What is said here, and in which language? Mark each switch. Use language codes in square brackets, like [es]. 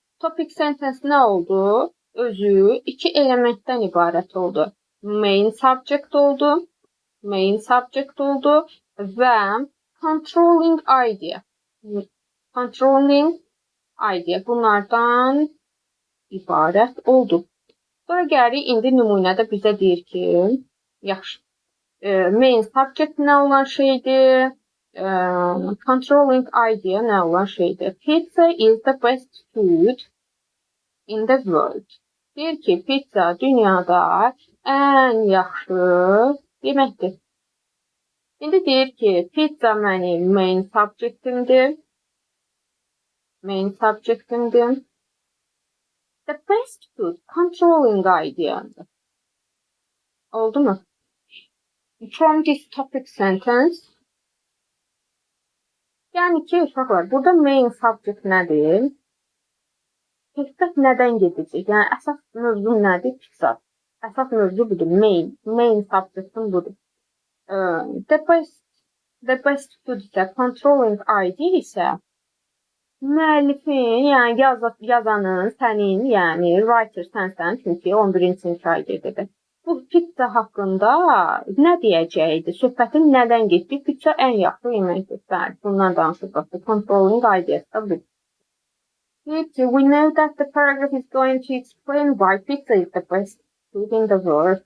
[az] Topic sentence nə oldu? Özü 2 elementdən ibarət oldu. Main subject oldu və controlling idea. Controlling idea bunlardan ibarət oldu. Sonra gəlirik, indi nümunədə bizə deyir ki, yaxşı, main subject nə olan şeydir, controlling idea nə olan şeydir. [en] Pizza is the best food in the world. [az] Deyir ki, pizza dünyada ən yaxşı yeməkdir. İndi deyir ki, pizza mənim main subjectimdir. The best food, controlling idea'dır. Oldu mu? [en] From this topic sentence, [az] Yəni ki, uşaqlar, burada main subject nədir? Söhbət nədən gedəcək? Yəni əsas mövzu nədir? Fiksat. Əsas mövzu budur. Main subject'ın budur. The best food isə controlling ID isə müəllifin, yəni yazanın, sənin, yəni writer sənsən, çünki 11-ci sinif şagirdidir. Bu pizza haqqında nə deyəcəkdi? Söhbətin nədən getdi? Pizza ən yaxşı yeməkdir. Bəli, bundan danışılır. Controlling ideas da bu. [en] We know that the paragraph is going to explain why pizza is the best food in the world.